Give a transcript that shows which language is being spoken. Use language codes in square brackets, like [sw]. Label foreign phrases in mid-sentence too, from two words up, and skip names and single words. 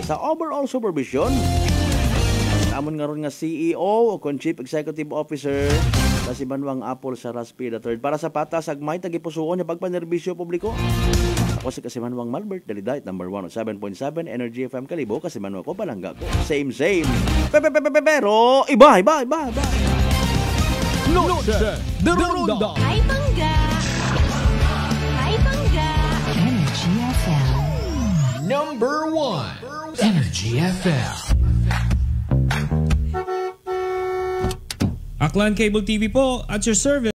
[akl] Sa overall supervision, amon nga ron nga CEO o [en] Chief Executive Officer [akl] sa si Banwang Apple Saraspe III. Para sa patas, agmay tagipusuon niya pagpanerbisyo publiko. Ako si Kasimanwang Malbert, Dalidait, number 107.7, Energy FM Kalibo, Kasimanwang ko, Palangga ko. Same. Pero, iba. Noche de Ronda. Hi, Pangga! Energy FM. Number 1, Energy FM. [en] Aklan Cable TV po at your service.